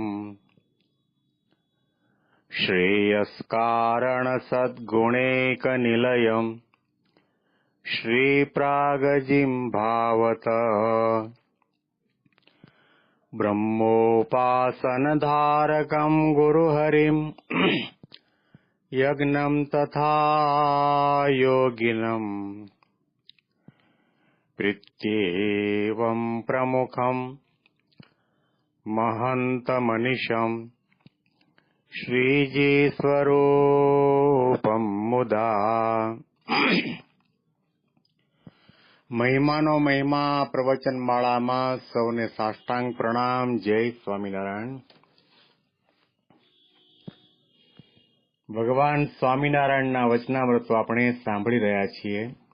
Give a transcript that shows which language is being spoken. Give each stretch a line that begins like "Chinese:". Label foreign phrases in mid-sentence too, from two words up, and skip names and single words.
Sanskrit: श्रेयस्कारणसद्गुणैकनिलयम् श्रीप्रागजिह्वावत ब्रह्मोपासनधारकं गुरुहरिं यज्ञं तथा योगिनं प्रीत्येवं प्रमुखं महन्तमनिशं श्रीजीस्वरूपं मुदा
Gujarati: મહિમાનો મહિમા પ્રવચન માળામાં સૌને સાષ્ટાંગ પ્રણામ. જય સ્વામિનારાયણ. ભગવાન સ્વામિનારાયણના વચનામૃતો આપણે સાંભળી રહ્યા છીએ.